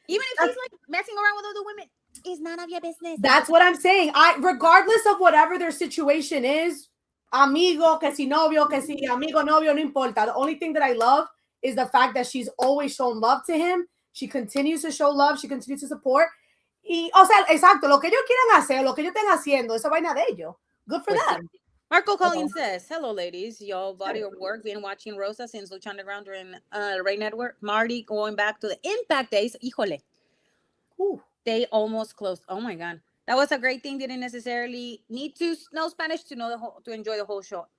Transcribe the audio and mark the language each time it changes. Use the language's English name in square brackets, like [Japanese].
[English] Even if he's like messing around with other women, it's none of your business. That's what I'm saying. Regardless of whatever their situation is, [Spanish] amigo, que si novio, que si amigo, novio, no importa. [English] The only thing that I love is the fact that she's always shown love to him. She continues to show love. She continues to support. [Spanish] Y, o sea, exacto, lo que ellos quieran hacer, lo que ellos estén haciendo, esa vaina de ellos. [English] Good for them. Marco Collins says, hello, ladies. Y'all body of work. Been watching Rosa since Lucha Underground during Ray Network. Marty going back to the Impact days. Híjole. They almost closed. Oh, my God. That was a great thing. Didn't necessarily need to know Spanish to enjoy the whole show.